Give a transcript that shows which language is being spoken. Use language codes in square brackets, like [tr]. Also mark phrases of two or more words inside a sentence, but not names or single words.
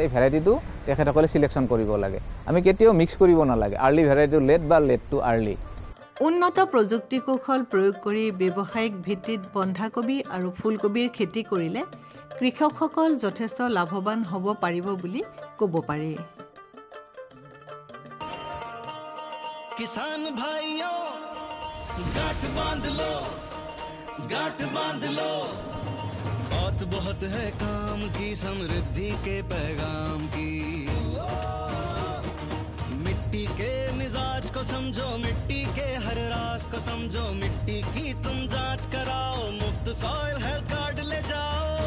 [as] এই ভেৰাইটিটো তেখেতসকলে চিলেকশ্যন কৰিব লাগে। আমি কেতিয়াও মিক্স কৰিব নালাগে আৰ্লি ভেৰাইটিটো লেট বা [en] late to early. [as] উন্নত প্ৰযুক্তি কৌশল প্ৰয়োগ কৰি ব্যৱসায়িক ভিত্তিত বন্ধাকবি আৰু ফুলকবিৰ খেতি কৰিলে কৃষকসকল যথেষ্ট লাভৱান হ'ব পাৰিব বুলি ক'ব পাৰি। [hi] किसान भाइयों गांठ बांध लो बात बहुत है काम की, समृद्धि के पैगाम की। मिट्टी के मिजाज को समझो, मिट्टी के हर राज को समझो, मिट्टी की तुम जांच कराओ, मुफ्त [en] soil health card [hi] ले जाओ।